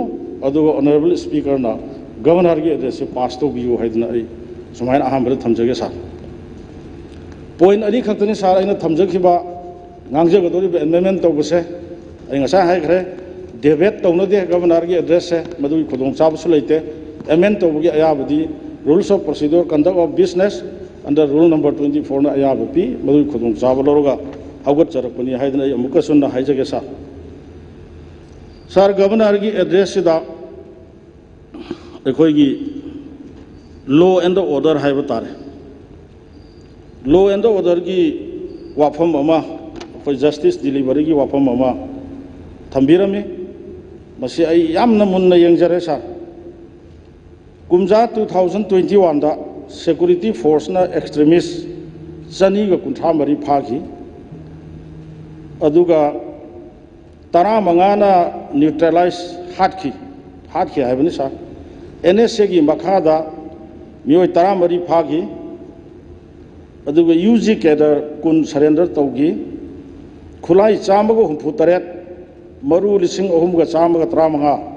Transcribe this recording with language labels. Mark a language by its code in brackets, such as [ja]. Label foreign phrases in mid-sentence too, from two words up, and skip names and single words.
[mni] adu [en] honorable speaker [mni] na governor gi address pass tawbiu haidna ai sumaina ahambra thamjage sa point ali khaktani sar aina thamjakhiba ngangjagadori amendment tawbase ai ngasa haikre debate taunade governor gi address se madu khudong chabusu leite amend tawbugi ayabadi [en] rules of procedure conduct of business under rule number 24 [mni] na ayabapi madu khudong chabaloroga haugat charakpani haidna ai amuka sunna haijage sa sar governor gi address da ekhoi gi [en] law and order [mni] haiba tare [en] law and order [mni] gi wafam ama [en] for justice delivery [mni] gi wafam ama thambirami masi ai yamna munna yengjare sa kumja 2021 da [en] security force [mni] na extremist chani ga kuntha mari phagi aduga tara mangana neutralize hatki haibani sa NSA gi makhada mioi tara mari phagi aduga UG cadre kun surrender tawgi khulai chamago humpu taret maru lising ohum ga chamaga tramanga